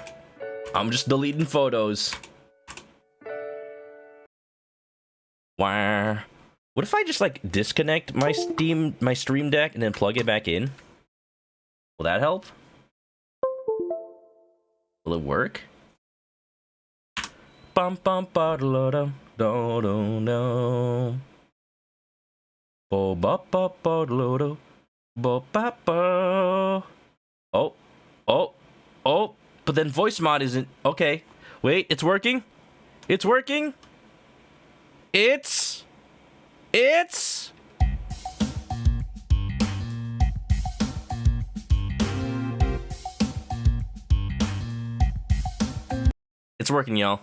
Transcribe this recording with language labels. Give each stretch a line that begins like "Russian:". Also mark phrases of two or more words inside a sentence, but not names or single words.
English: I'm just deleting photos. Wow. What if I just like disconnect my Stream Deck and then plug it back in? Will that help? Will it work? Bum bum ba da da do do do. Bo ba ba ba da da. Bo ba ba. Oh. But then voice mod isn't okay. Wait, it's working. It's working. It's. It's working, y'all.